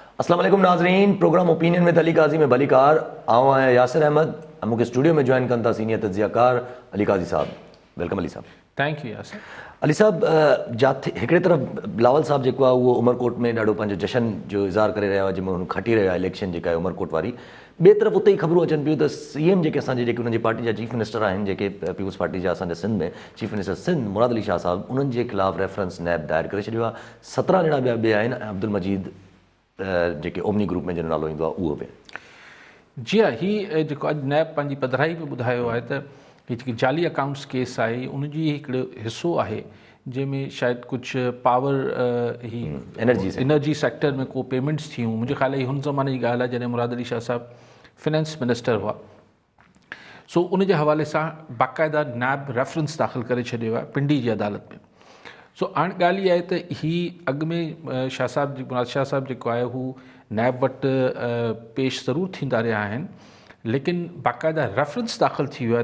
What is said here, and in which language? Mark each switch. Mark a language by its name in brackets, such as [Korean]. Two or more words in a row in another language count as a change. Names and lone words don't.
[Sindhi] अस्सलाम वालेकुम नाज़रीन, प्रोग्राम ओपिनियन विद अली काजी में भलीकार आऊँ आहियां यासिर अहमद। मूंखे स्टूडियो में जॉइन कनि था सीनियर तज्ज़ियाकार अली काजी साहब। वेलकम अली साहब। [English] Thank you Yasir. [Sindhi] अली साहब, जाते हिकिड़े तरफ़ बिलावल साहब जेको आहे उहो उमरकोट में ॾाढो पंहिंजो जशन जो इज़हार करे रहिया हुआ, जंहिंमें हुन खटी रहिया इलेक्शन जेका आहे उमरकोट वारी। ॿिए तरफ़ उते ई ख़बरूं अचनि पियूं त CM जेके असांजे जेके उन्हनि जी पार्टी जा [English] Chief Minister [Sindhi] आहिनि, जेके पीपुल्स पार्टी जा असांजे सिंध में [English] Chief Minister [Sindhi] सिंध मुराद अली शाह साहब, उन्हनि जे ख़िलाफ़ु रेफरेंस नैब दायर करे छॾियो आहे। 17 ॼणा ॿिया आहिनि ऐं अब्दुल मजीद जेके ओमनी ग्रुप में जिन नालो ईंदो आहे उहो बि। जी हाँ, ही जेको अॼु नैब पंहिंजी पधराई में ॿुधायो आहे त हीअ जेकी जाली [English] accounts case [Sindhi] आहे उनजी हिकिड़ो हिसो आहे जंहिंमें शायदि कुझु पावर ही [English] energy sector [Sindhi] में को पेमेंट्स थियूं। मुंहिंजे ख़्याल ई हुन ज़माने जी ॻाल्हि आहे जॾहिं मुराद अली शाह साहब [English] finance minister [Sindhi] हुआ। सो उन जे हवाले सां बाक़ाइदा नैब रेफरेंस दाख़िल करे छॾियो आहे पिंडी जी अदालत में। सो हाणे ॻाल्हि इहा आहे त ही अॻु में शाह साहब मुराद शाह साहब जेको आहे हू नैब वटि पेश ज़रूरु थींदा रहिया आहिनि, लेकिन बाक़ाइदा रेफरेंस दाख़िल थी वियो आहे।